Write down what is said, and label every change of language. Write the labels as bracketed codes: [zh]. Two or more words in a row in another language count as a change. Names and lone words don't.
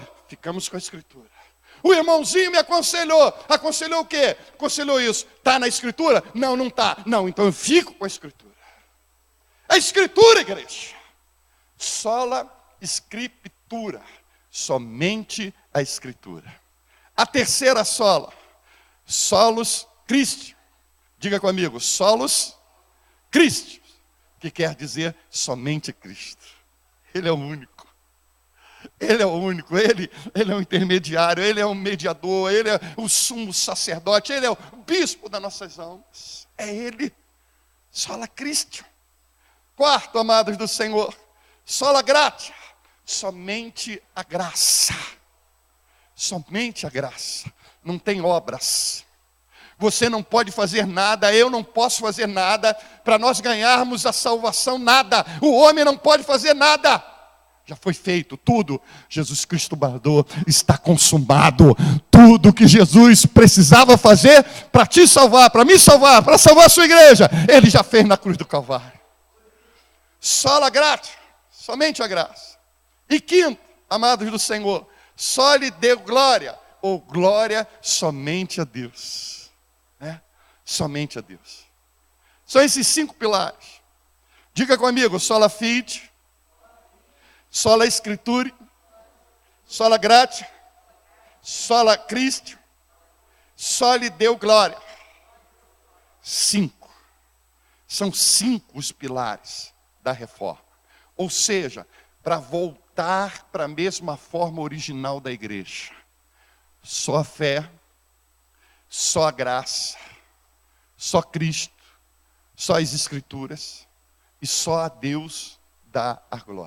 [pt] Ficamos com a escritura. O irmãozinho me aconselhou o quê? Aconselhou isso, está na escritura? Não, não está. Não, então eu fico com a escritura. A escritura, igreja. [la] Sola escritura, [pt] somente a escritura. A terceira sola, [la] solus Christi. [pt] Diga comigo, [la] solus Cristo, [pt] que quer dizer somente Cristo. Ele é o único. Ele é o único, ele é o intermediário, ele é o mediador, ele é o sumo sacerdote, ele é o bispo das nossas almas. É ele, [la] sola Cristo. [pt] Quarto, amados do Senhor, [la] sola gratia, [pt] somente a graça. Somente a graça, não tem obras. Você não pode fazer nada, eu não posso fazer nada, para nós ganharmos a salvação, nada. O homem não pode fazer nada. Já foi feito tudo. Jesus Cristo bradou, está consumado. Tudo que Jesus precisava fazer para te salvar, para me salvar, para salvar a sua igreja, Ele já fez na cruz do Calvário. [la] Sola gratia, [pt] somente a graça. E quinto, amados do Senhor, [la] soli Deo glória, [pt] ou glória somente a Deus. Somente a Deus. São esses 5 pilares. Diga comigo, [la] sola fide, sola escritura, sola gratia, sola Christi, soli Deo glória. [pt] 5. São 5 os pilares da reforma. Ou seja, para voltar para a mesma forma original da igreja. Só a fé, só a graça, só Cristo, só as Escrituras, e só a Deus dá a glória.